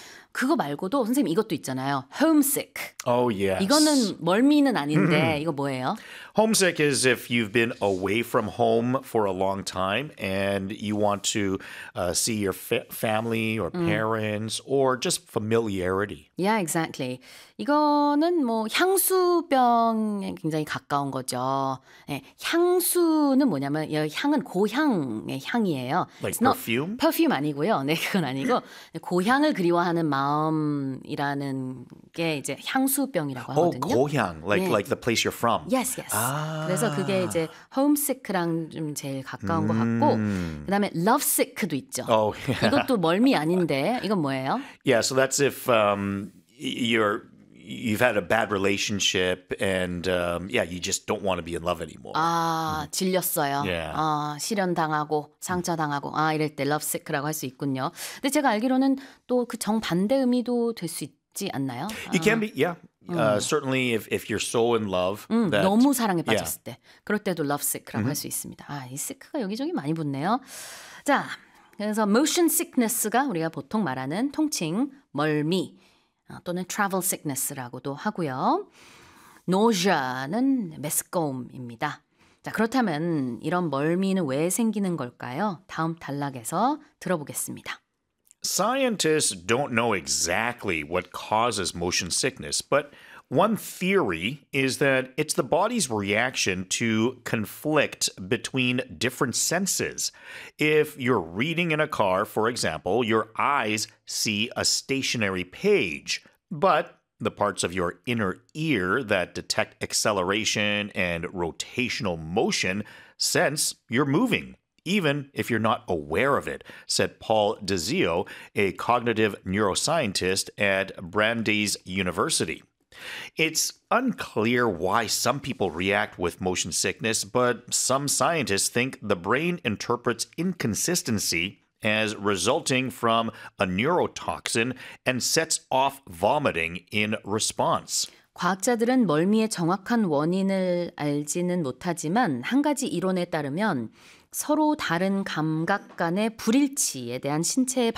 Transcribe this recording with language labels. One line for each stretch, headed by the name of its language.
Korean: 그거 말고도 선생님 이것도 있잖아요.
English: Homesick. Oh, yes.
Korean: 이거는 멀미는 아닌데 이거 뭐예요?
English: Homesick is if you've been away from home for a long time and you want to see your family or parents or just familiarity. Yeah, exactly.
Korean: 이거는 뭐 향수병에 굉장히 가까운 거죠. 네, 향수는 뭐냐면 이 향은 고향의 향이에요.
English: Like It's perfume? Not perfume
Korean: 아니고요. 네, 그건 아니고 고향을 그리워하는 마음이라는 게 이제 향수병이라고 하거든요.
English: Oh,
Korean: 고향.
English: Like the place you're from. Yes, yes.
Korean: 아. 그래서 그게 이제 homesick랑 좀 제일 가까운 것 같고 그다음에 lovesick도 있죠.
English: Oh, yeah.
Korean: 이것도 멀미 아닌데 이건 뭐예요?
English: Yeah, so that's if you've had a bad relationship and you just don't want to be in love anymore.
Korean: 아, 질렸어요.
English: Yeah.
Korean: 아, 실연당하고 상처당하고 아, 이럴 때 lovesick라고 할 수 있군요. 근데 제가 알기로는 또 그 정반대 의미도 될 수 있지 않나요?
English: It can be, yeah. Certainly if you're so in love
Korean: that 너무 사랑에 빠졌을 때 그럴 때도 lovesick라고 할 수 있습니다. 아, 이 sick가 여기저기 많이 붙네요. 자, 그래서 motion sickness가 우리가 보통 말하는 통칭 멀미 또는 travel sickness라고도 하고요. Nausea는 메스꺼움입니다. 자, 그렇다면 이런 멀미는 왜 생기는 걸까요? 다음 단락에서 들어보겠습니다.
English: Scientists don't know exactly what causes motion sickness, but one theory is that it's the body's reaction to conflict between different senses. If you're reading in a car, for example, your eyes see a stationary page, but the parts of your inner ear that detect acceleration and rotational motion sense you're moving, even if you're not aware of it, said Paul DeZio, a cognitive neuroscientist at Brandeis University. It's unclear why some people react with motion sickness, but some scientists think the brain interprets inconsistency as resulting from a neurotoxin and sets off vomiting in response.
Korean: 과학자들은 멀미의 정확한 원인을 알지는 못하지만 한 가지 이론에 따르면 서로 다른 감각 간의 불일치에 대한 신체의 반응